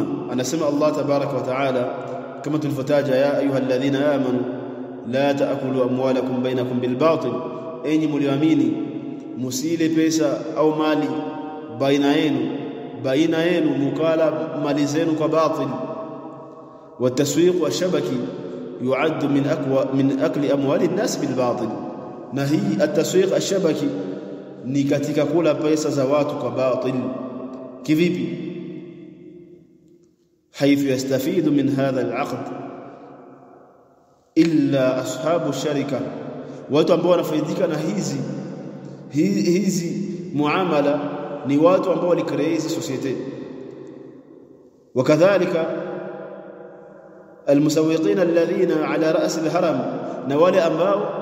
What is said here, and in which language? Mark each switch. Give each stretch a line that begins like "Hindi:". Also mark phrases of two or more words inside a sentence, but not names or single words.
Swahili: Anasema
Arabic: الله تبارك وتعالى
Swahili: kama tulivyotaja,
Arabic: يا أيها الذين آمنوا لا تأكلوا أموالكم بينكم بالباطل,
Swahili: enyi mlioamini musile pesa au mali baina yenu mukala mali zenu kwa batil.
Arabic: والتسويق الشبكي يعد من أكل أموال الناس بالباطل,
Swahili: na hii
Arabic: التسويق الشبكي
Swahili: ni katika kula pesa za watu kwa batil. Kivipi?
Arabic: حيث يستفيد من هذا العقد إلا أصحاب الشركة
Swahili: watu ambao wanafaidika na hizi muamala ni watu ambao walicreate hizi society
Arabic: وكذلك المسوقين الذين على رأس الهرم
Swahili: na wale ambao